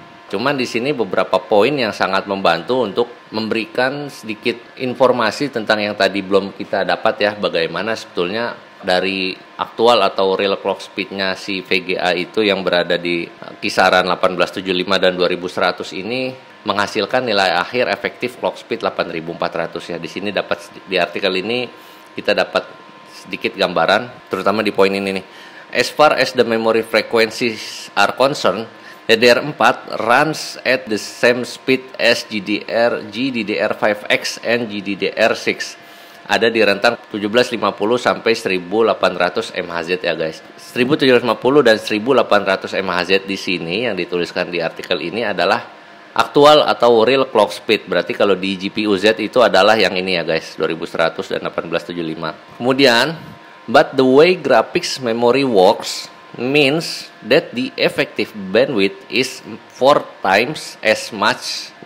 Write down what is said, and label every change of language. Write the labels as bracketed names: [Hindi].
[Indonesian] Cuman di sini beberapa poin yang sangat membantu untuk memberikan sedikit informasi tentang yang tadi belum kita dapat ya, bagaimana sebetulnya dari aktual atau real clock speed-nya si VGA itu yang berada di kisaran 1875 dan 2100 ini menghasilkan nilai akhir efektif clock speed 8400 ya. Di sini dapat di artikel ini kita dapat sedikit gambaran, terutama di poin ini nih. [English] As far as the memory frequencies are concerned, DDR4 runs at the same speed as GDDR5X and GDDR6. [Indonesian] Ada di rentang 1750 sampai 1800 MHz ya guys. 1750 dan 1800 MHz di sini yang dituliskan di artikel ini adalah aktual atau real clock speed. Berarti kalau di GPU Z itu adalah yang ini ya guys, 2100 dan 1875. Kemudian, [English] but the way graphics memory works means that the effective bandwidth is 4 times as much.